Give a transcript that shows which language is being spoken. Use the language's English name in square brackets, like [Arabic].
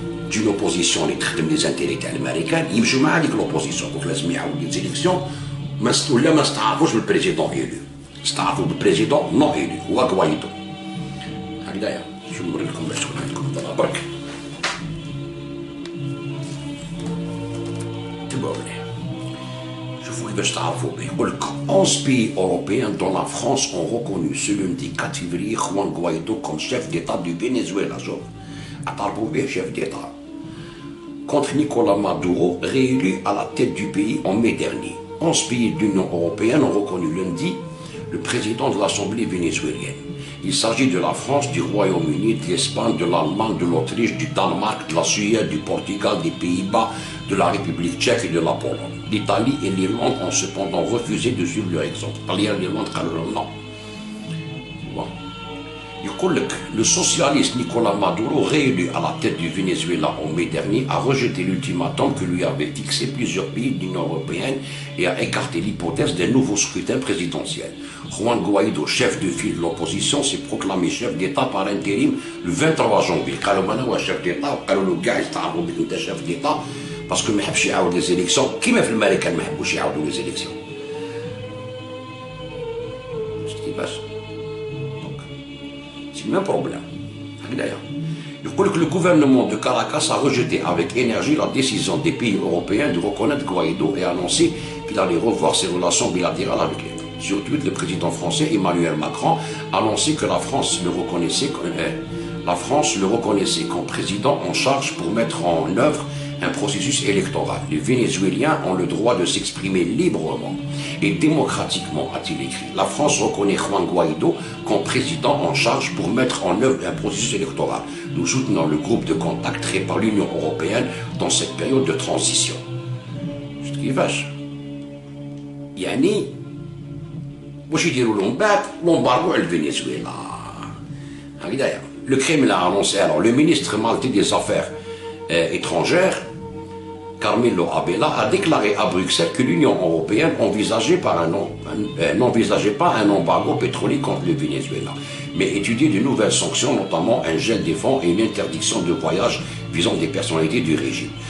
[Arabic] تجي لوبوزيسيون اللي تخدم لي زانتيري تاع الامريكان يمشوا مع هذيك لوبوزيسيون، دونك لازم يعاودوا لي زيليكسيون ولا ما استعرفوش بالبريزيدون ايلو، استعرفوا بالبريزيدون نون ايلو هو غوايدو. هكذايا شو نوري لكم باش تكون عندكم دابا برك تبعوا مليح شوفوا باش تعرفوا به. يقول لك [French] 11 pays européens dont la France ont reconnu ce lundi 4 février Juan Guaidó comme chef d'État du Venezuela. [Arabic] شوف اعترفوا به [French] chef d'État contre Nicolás Maduro, réélu à la tête du pays en mai dernier. 11 pays de l'Union européenne ont reconnu lundi le président de l'Assemblée vénézuélienne. Il s'agit de la France, du Royaume-Uni, de l'Espagne, de l'Allemagne, de l'Autriche, du Danemark, de la Suède, du Portugal, des Pays-Bas, de la République tchèque et de la Pologne. L'Italie et l'Irlande ont cependant refusé de suivre leur exemple. L'Irlande, non. Bon. Le socialiste Nicolás Maduro, réélu à la tête du Venezuela en mai dernier, a rejeté l'ultimatum que lui avaient fixé plusieurs pays de l'Union européenne et a écarté l'hypothèse d'un nouveau scrutin présidentiel. Juan Guaidó, chef de file de l'opposition, s'est proclamé chef d'État par intérim le 23 janvier. [Arabic] قالوا انا هو chef d'État وقالوا له كاع يستعرضوا بك انت chef d'État باسكو ما يحبش يعاود لي زيليكسيون كيما في الامريكان ما يحبوش يعاودوا لي زيليكسيون. شفت كيفاش؟ [French] C'est le même problème. Le gouvernement de Caracas a rejeté avec énergie la décision des pays européens de reconnaître Guaidó et a annoncé qu'il allait revoir ses relations bilatérales avec l'État. Sur Twitter, le président français Emmanuel Macron a annoncé que la France le reconnaissait comme président en charge pour mettre en œuvre un processus électoral. Les Vénézuéliens ont le droit de s'exprimer librement et démocratiquement, a-t-il écrit. La France reconnaît Juan Guaidó comme président en charge pour mettre en œuvre un processus électoral. Nous soutenons le groupe de contact créé par l'Union européenne dans cette période de transition. Je te dis vache. [Arabic] Yani, واش يديروا لهم بعد لومبارغو على الفنزويلا. هكذايا. [French] Le Kremlin a annoncé, alors le ministre maltais des Affaires étrangères Carmelo Abela a déclaré à Bruxelles que l'Union européenne n'envisageait pas un embargo pétrolier contre le Venezuela, mais étudiait de nouvelles sanctions, notamment un gel des fonds et une interdiction de voyage visant des personnalités du régime.